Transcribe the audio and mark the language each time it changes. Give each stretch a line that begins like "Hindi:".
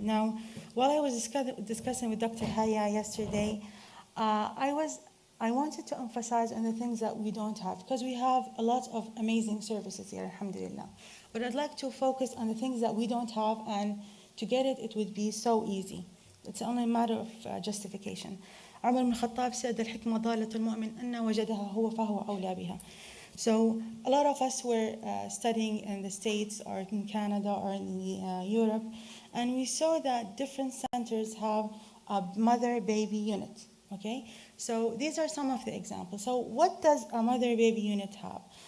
English: Now, while I was discussing with Dr. Haya yesterday, I wanted to emphasize on the things that we don't have, because we have a lot of amazing services here, alhamdulillah. But I'd like to focus on the things that we don't have, and to get it, it would be so easy. It's only a matter of justification.
Arabic: عمر بن الخطاب said الحكمة ضالة المؤمن أن وجدها هو فهو أولى بها.
English: So a lot of us were studying in the States or in Canada or in Europe, and we saw that different centers have a mother-baby unit. Okay, so these are some of the examples. So what does a mother-baby unit have?